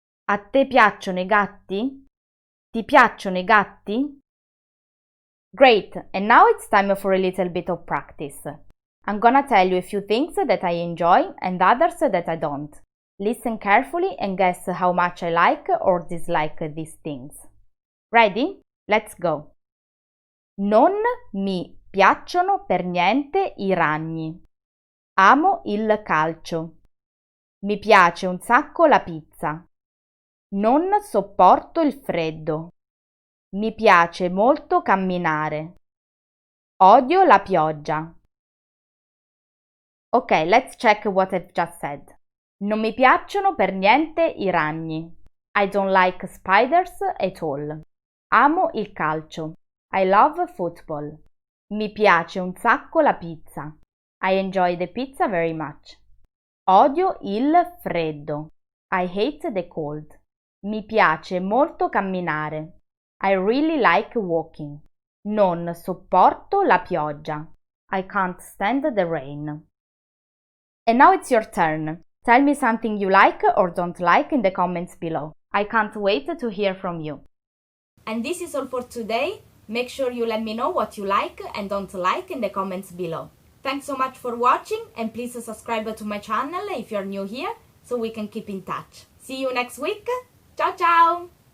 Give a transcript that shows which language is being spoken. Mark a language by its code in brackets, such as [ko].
[it] A te piacciono I gatti? Ti piacciono I gatti? [en] Great, and now it's time for a little bit of practice. I'm gonna tell you a few things that I enjoy and others that I don't. Listen carefully and guess how much I like or dislike these things. Ready? Let's go! [it] Non mi piacciono per niente I ragni. Amo il calcio. Mi piace un sacco la pizza. Non sopporto il freddo. Mi piace molto camminare. Odio la pioggia. [en] Ok, let's check what I've just said. [it] Non mi piacciono per niente I ragni. [en] I don't like spiders at all. [it] Amo il calcio. [en] I love football. [it] Mi piace un sacco la pizza. [en] I enjoy the pizza very much. [it] Odio il freddo. [en] I hate the cold. [it] Mi piace molto camminare. [en] I really like walking. [it] Non sopporto la pioggia. [en] I can't stand the rain. And now it's your turn. Tell me something you like or don't like in the comments below. I can't wait to hear from you. And this is all for today. Make sure you let me know what you like and don't like in the comments below. Thanks so much for watching and please subscribe to my channel if you're new here so we can keep in touch. See you next week. [it] Ciao ciao!